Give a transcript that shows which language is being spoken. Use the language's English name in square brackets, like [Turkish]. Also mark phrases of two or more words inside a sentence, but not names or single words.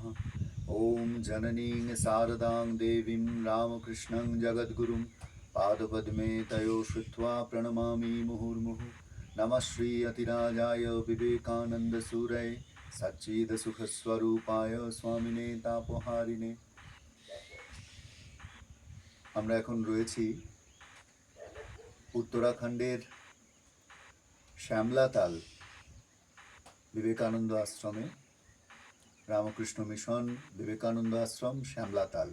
[Sanskrit] ॐ जननीं शारदां देवीं रामकृष्णं जगद्गुरुं पादपद्मे तयो श्रुत्वा प्रणमामि मुहुर्मुहुः। नमः श्री अतिराजाय विवेकानन्दसूरये सच्चिदसुखस्वरूपाय स्वामिने तापहारिणे। [Bangla] আমরা এখন রয়েছি উত্তরাখণ্ডের শ্যামলাতাল বিবেকানন্দ আশ্রমে, রামকৃষ্ণ মিশন বিবেকানন্দ আশ্রম শ্যামলাতাল।